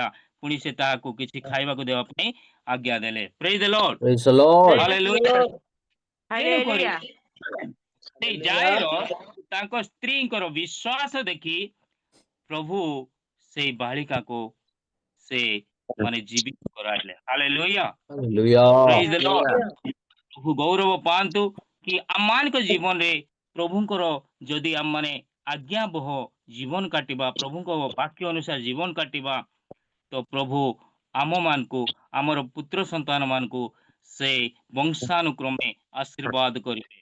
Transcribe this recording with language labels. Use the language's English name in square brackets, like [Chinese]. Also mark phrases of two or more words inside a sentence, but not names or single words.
[Odia] ପୁଣି ସେ ତାହାକୁ କିଛି ଖାଇବାକୁ ଦେବା ପାଇଁ ଆଜ୍ଞା ଦେଲେ। [English] Praise the Lord. Praise the Lord. Hallelujah. [Odia] ତେଣୁକରି ସେଇ ଜାଇରସ୍ ତାଙ୍କ ସ୍ତ୍ରୀଙ୍କର ବିଶ୍ୱାସ ଦେଖି ପ୍ରଭୁ ସେଇ ବାଳିକାକୁ ସେ ମାନେ ଜୀବିତ କରାଇଲେ। [English] Hallelujah. Praise the Hallelujah. Lord. [Odia] ପ୍ରଭୁ ଗୌରବ ପାଆନ୍ତୁ କି ଆମମାନଙ୍କ ଜୀବନରେ ପ୍ରଭୁଙ୍କର ଯଦି ଆମମାନେ ଆଜ୍ଞାବହ ଜୀବନ କାଟିବା, ପ୍ରଭୁଙ୍କ ବାକ୍ୟ ଅନୁସାରେ ଜୀବନ କାଟିବା, ତ ପ୍ରଭୁ ଆମମାନଙ୍କୁ ଆମର ପୁତ୍ର ସନ୍ତାନ ମାନଙ୍କୁ ସେ ବଂଶାନୁକ୍ରମେ ଆଶୀର୍ବାଦ କରିବେ।